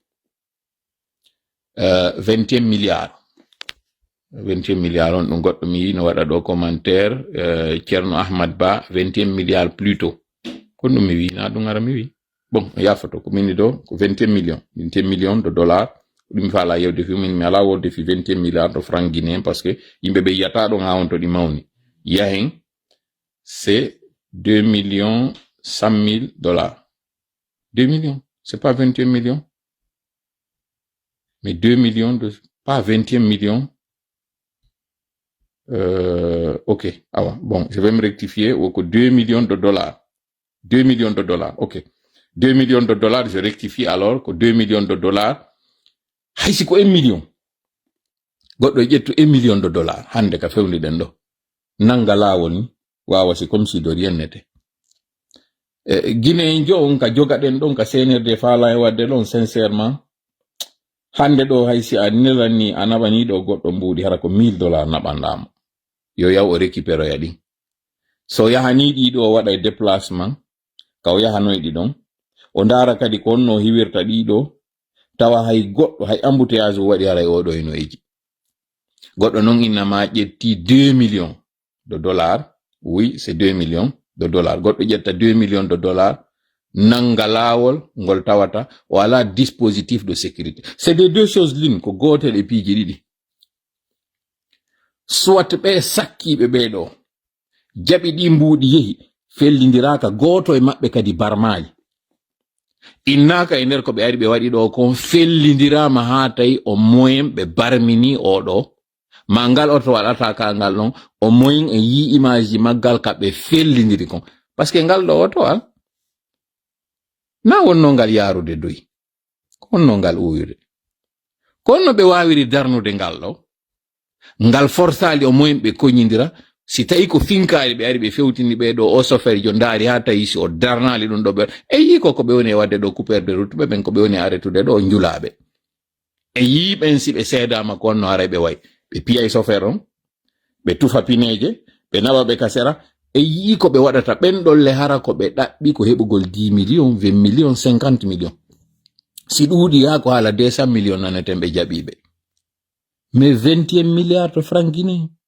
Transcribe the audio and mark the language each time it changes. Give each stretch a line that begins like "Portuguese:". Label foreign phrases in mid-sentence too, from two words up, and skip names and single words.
Fula: 21 milliards on ɗum goɗɗo mi yi no waɗa ɗo commentaire Ceerno Ahmad Ba 21 milliards plutôt ko ɗum mi wi na ɗum ara mi wi bon yafoto ko minni ɗo ko
French: 21 millions de dollars
Fula: ɗum mi faala yewde fi min mi ala wolde fi
French: 21 milliards de francs guinéens parce que
Fula: yimɓe ɓe yiyata ɗon ha wonto ɗi mawni yahen
French: c'est 2 millions 100 000 dollars 2 millions c'est pas 21 millions mais 2 millions de pas 21 millions ok bon je vais me rectifier au 2 millions de dollars 2 millions de dollars ok 2 millions de dollars je rectifie alors que 2 millions de dollars
Fula: haysi ko 1 million goɗɗo ƴettu
French: 1 million de dollars
Fula: hande ka fewniɗen ɗo nanga laawol ni wawa si
French: comme si de rien n'était.
Fula: Guinée jo on ka jogaɗen ɗon ka senirde faala e wadde ɗon sincèrement hande ɗo haysi a nelani a naɓani ɗo goɗɗo mbuuɗi hara ko 1000 dollars naɓanɗamo yo yaw o récupéro yaɗi so yahani ɗiɗo o waɗa e déplacement ka o yahanoyɗi ɗon o ndaara kadi ko onno hiwirta ɗiɗo tawa hay goɗɗo hay embouteillage o waɗi haray oɗo eno eji goɗɗo non innama ƴetti
French: 2 millions de dollars oui c'est 2 millions de dollars
Fula: goɗɗo ƴetta
French: 2 millions de dollars
Fula: nanga laawol ngol tawata o ala
French: dispositif de sécurité. C'est des deux choses l'une
Fula: ko gotel e piiji ɗiɗi soit ɓe sakkiɓe ɓeɗo jaɓi ɗi mbuuɗi yehi fellidiraka goto e maɓɓe kadi barmaji innaka e nder ko ɓe ari ɓe waɗi ɗo kon fellidirama ha tawi o moyen ɓe barmini oɗo mangal oto waɗata ka ngal non o moyin e yi image maggal kaɓe fellidiri kon parce que ngal ɗo oto al na wonno ngal yarude doyi konno ngal uyude konno ɓe wawiri darnude ngal ɗo ngal forsali o moyin ɓe koñidira si tawi ko finkali ɓe ari ɓe fewtini ɓe ɗo o sofere jo daari ha tawi si o darnali ɗum ɗo ɓe e yi ko ɓe woni e wadde ɗo
French: coupeur de route
Fula: ɓen ko ɓe woni arretude ɗo julaɓe e yi ɓen si ɓe seedama ko onno ara ɓe way ɓe piyay sofere on ɓe tufa pineje ɓe nawa ɓe kasera e yi ko ɓe waɗata ɓen ɗolle hara ko ɓe ɗaɓɓi ko heɓugol 10 millions 20 millions 50 millions si ɗuuɗi ha ko haala 200 millions naneten ɓe jaɓiɓe mais 21 milliards to
French: franc guinéen